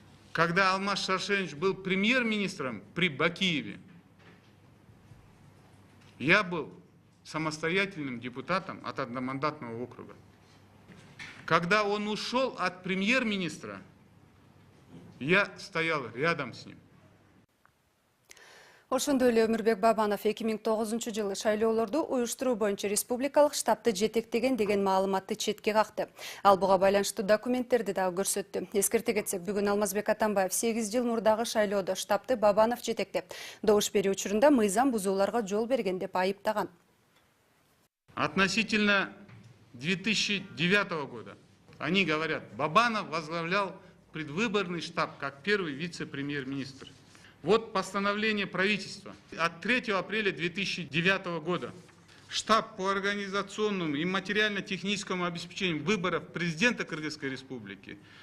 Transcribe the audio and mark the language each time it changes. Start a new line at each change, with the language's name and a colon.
Russian: Когда Алмаз Шаршенович был премьер-министром при Бакиеве, я был самостоятельным депутатом от одномандатного округа. Когда он ушел от премьер-министра, я стоял рядом с ним.
Kyrgyz: Ошондой эле Өмүрбек Бабанов 2009 жылы шайлоолорду уюштуруу боюнча республикалык штабты жетектеген деген маалыматты четке какты. Ал буга байланыштуу документтерди дагы көрсөттү. Эскерте кетсек, бүгүн Алмазбек Атамбаев 8 жыл мурдагы шайлоодо штабты Бабанов жетектеп, добуш берүү учурунда мыйзам бузууларга жол берген деп айыптаган.
Russian: Относительно 2009 года они говорят, Бабанов возглавлял предвыборный штаб как первый вице-премьер-министр. Вот постановление правительства от 3 апреля 2009 года. Штаб по организационному и материально-техническому обеспечению выборов президента Кыргызской республики.